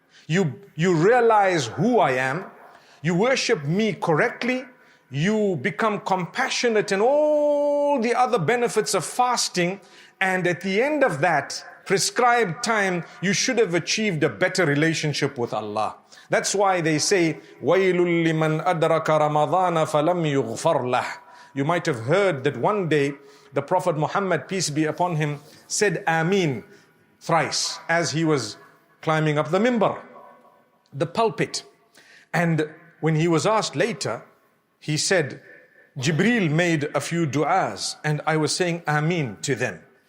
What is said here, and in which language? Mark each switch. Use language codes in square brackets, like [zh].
[en] You realize who I am. You worship me correctly. You become compassionate and all the other benefits of fasting. And at the end of that prescribed time, you should have achieved a better relationship with Allah. [ar] That's why they say, وَيْلٌ لِمَنْ أَدْرَكَ رَمَضَانَ فَلَمْ يُغْفَرْ لَهُ. [en] You might have heard that one day the Prophet Muhammad, peace be upon him, said Ameen thrice as he was climbing up the mimbar, the pulpit. And when he was asked later, he said, Jibreel made a few du'as and I was saying Ameen to them.